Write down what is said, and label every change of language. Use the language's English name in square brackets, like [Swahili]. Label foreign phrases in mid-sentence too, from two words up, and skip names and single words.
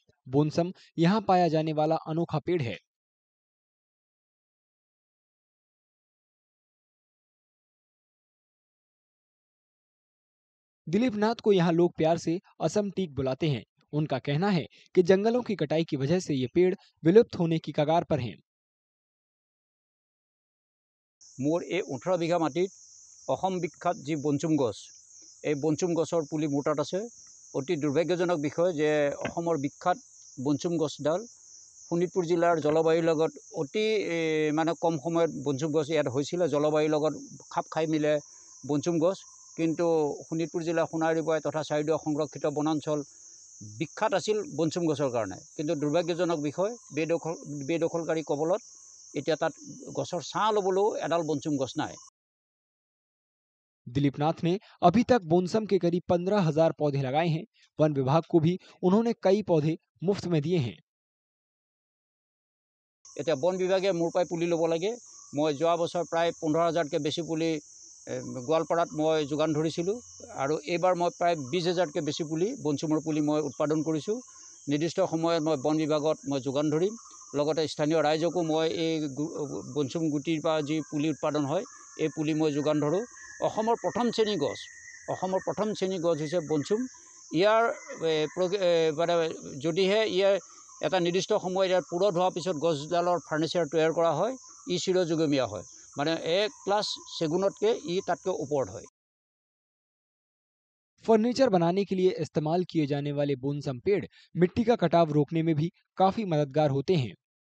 [Hindi] बोनसम यहाँ पाया जाने वाला अनोखा पेड़ है। दिलीप नाथ को यहाँ लोग प्यार से असम टीक बुलाते हैं। उनका कहना है कि जंगलों की कटाई की वजह से ये पेड़ विलुप्त होने की कगार पर हैं। [Assamese] মোৰ এই 18 বিঘা মাটিত অসম বিখ্যাত যি বনচুম গছ, এই বনচুম গছৰ পুলি মোৰ তাত আছে। অতি দুৰ্ভাগ্যজনক বিষয় যে অসমৰ বিখ্যাত বনচুম গছডাল শোণিতপুৰ জিলাৰ জলবায়ুৰ লগত অতি মানে কম সময়ত বনচুম গছ ইয়াত হৈছিলে। জলবায়ুৰ লগত খাপ খাই মিলে বনচুম গছ, কিন্তু শোণিতপুৰ জিলা সোণাৰীপাৰ তথা চাৰিডুৱা সংৰক্ষিত বনাঞ্চল বিখ্যাত আছিল বনচুম গছৰ কাৰণে। কিন্তু দুৰ্ভাগ্যজনক বিষয়, বেদখলকাৰী কবলত এতিয়া তাত গছৰ ছাঁ ল'বলৈও এডাল বনচুম গছ নাই। [Hindi] दिलीप नाथ ने अभी तक बोनसम के करीब 15,000 पौधे लगाए हैं। वन विभाग को भी उन्होंने कई पौधे मुफ्त में दिए हैं। [Assamese] এতিয়া বন বিভাগে মোৰ পৰাই পুলি ল'ব লাগে। মই যোৱা বছৰ প্ৰায় 15,000তকৈ বেছি পুলি গোৱালপাৰাত মই যোগান ধৰিছিলোঁ, আৰু এইবাৰ মই প্ৰায় 20,000তকৈ বেছি পুলি বনচুমৰ পুলি মই উৎপাদন কৰিছোঁ। নিৰ্দিষ্ট সময়ত মই বন বিভাগত মই যোগান ধৰিম। লগতে স্থানীয় ৰাইজকো মই এই বনচুম গুটিৰ পৰা যি পুলি উৎপাদন হয় এই পুলি মই যোগান ধৰোঁ। অসমৰ প্ৰথম শ্ৰেণীৰ গছ হৈছে বনচুম। ইয়াৰ মানে যদিহে ইয়াৰ এটা নিৰ্দিষ্ট সময়ত ইয়াৰ পুৰঠ হোৱাৰ পিছত গছডালৰ ফাৰ্নিচাৰ তৈয়াৰ কৰা হয়, ই চিৰযুগমীয়া হয়। মানে A+ চেগুনতকৈ ই তাতকৈ ওপৰত হয়। [Hindi] फर्नीचर बनाने के लिए इस्तेमाल किए जाने वाले बोनसम पेड़ मिट्टी का कटाव रोकने में भी काफी मददगार होते हैं।